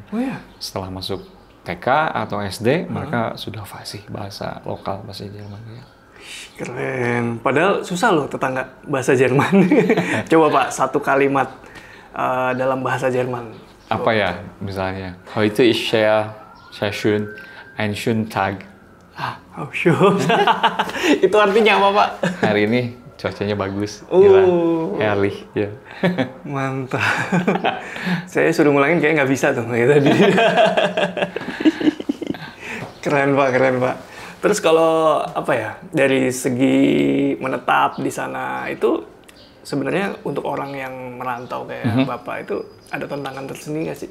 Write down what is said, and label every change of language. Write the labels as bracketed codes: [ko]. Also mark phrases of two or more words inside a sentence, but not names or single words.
[id] Oh ya? Setelah masuk TK atau SD, mereka sudah fasih bahasa lokal, bahasa Jerman. Ya. Keren. Padahal susah loh tetangga bahasa Jerman. Coba Pak, satu kalimat dalam bahasa Jerman. Apa ya, misalnya? [de] Heute ist sehr schön, ein schönen Tag. [en] Oh sure. [id] Itu artinya apa Pak? Hari ini cuacanya bagus. Gila. Ehrlich, ya. Mantap. Saya suruh ngulangin kayak nggak bisa tuh kayak tadi. Keren Pak. Terus kalau apa ya, dari segi menetap di sana itu sebenarnya untuk orang yang merantau kayak Bapak itu ada tantangan tersendiri nggak sih?